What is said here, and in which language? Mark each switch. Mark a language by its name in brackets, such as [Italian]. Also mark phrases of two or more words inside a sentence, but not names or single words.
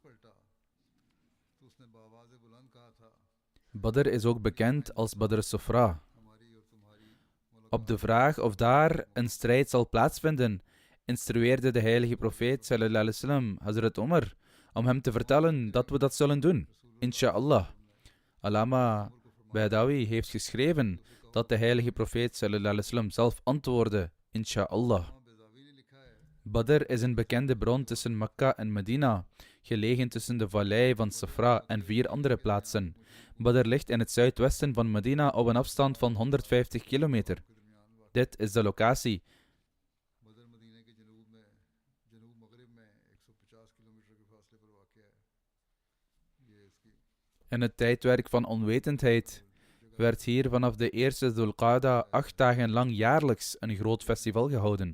[Dutch] Badr is ook bekend als Badr al-Safra. Op de vraag of daar een strijd zal plaatsvinden, instrueerde de heilige profeet [Arabic] صلى الله عليه وسلم [Dutch] Hazrat Umar om hem te vertellen dat we dat zullen doen, [Arabic] إن شاء الله. [Dutch] Allama Baidawi heeft geschreven dat de heilige profeet [Arabic] صلى الله عليه وسلم [Dutch] zelf antwoordde, [Arabic] إن شاء الله. [Dutch] Badr is een bekende bron tussen Mekka en Medina, gelegen tussen de vallei van Safra en 4 andere plaatsen. Badr ligt in het zuidwesten van Medina op een afstand van 150 kilometer. Dit is de locatie in het tijdperk van onwetendheid werd hier vanaf de 1e Dhul Qa'da 8 dagen lang jaarlijks een groot festival gehouden.